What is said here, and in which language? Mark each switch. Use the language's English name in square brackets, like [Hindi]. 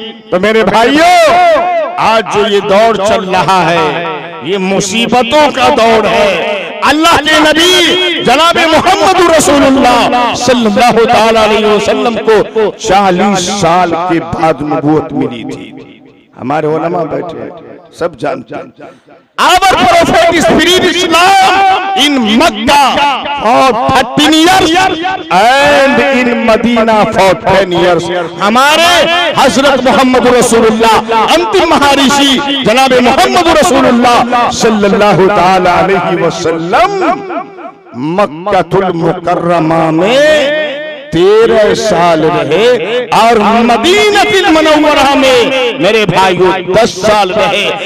[Hindi] तो मेरे भाइयों आज जो ये दौर चल रहा है, ये मुसीबतों का दौर है। अल्लाह के नबी जनाब मोहम्मद रसूलुल्लाह सल्लल्लाहु अलैहि वसल्लम को 40 साल के बाद नबूवत मिली थी। हमारे उलमा बैठे हैं, सब जानते हैं। [English] Our prophet is preached Islam in Mecca for 13 years and in Medina for 10 years. [Hindi] हमारे हजरत मोहम्मद रसूलुल्लाह अंतिम महर्षि जनाब मोहम्मद रसूलुल्लाह सल्लल्लाहु ताला अलैहि वसल्लम मक्कातुल मुकर्रमा में 13 साल रहे और मदीनतुल मुनव्वरा में मेरे भाइयों 10 साल रहे।